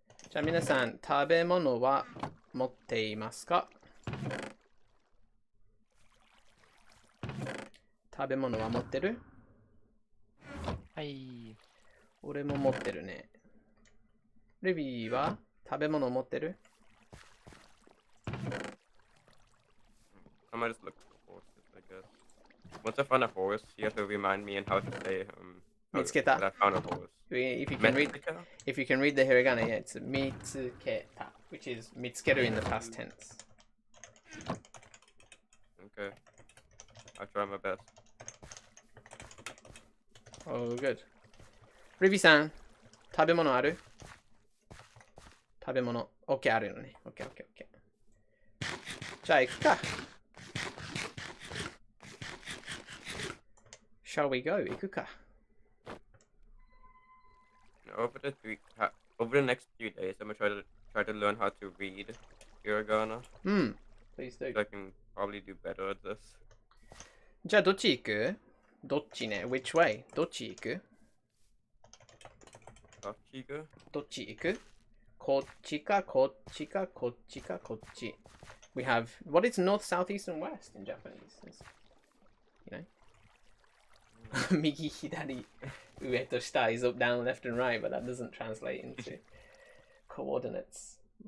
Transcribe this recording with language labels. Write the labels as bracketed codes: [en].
[ja] じゃあ皆さん、食べ物は持っていますか？食べ物は持ってる？はい。俺も持ってるね。ルビーは食べ物持ってる？ [en] I might just look for horses, I guess. Once I find a horse, you have to remind me and how to say [ja] Mitsuketa. [en] that I found a horse. If you can read the hiragana, yeah, it's mitsuketa, which is mitsukeru in the past tense. Okay. I'll try my best. Oh, good. [ja] ルビーさん、食べ物ある？食べ物。OK あるのね。OK。 じゃあ行くか。 [en] Shall we go? [ja] 行くか。 [en] Over the next few days, I'm gonna try to learn how to read hiragana. Please do. So I can probably do better at this. [ja] じゃあどっち行く？どっちね。 [en] Which way? [ja] どっち行く？ Tachiga? どっち行く？こっちか、こっちか、こっちか、こっち。 [en] We have, what is north, south, east, and west in Japanese? You know? [ja] 右、左、上と下 [en] is up, down, left, and right, but that doesn't translate into coordinates.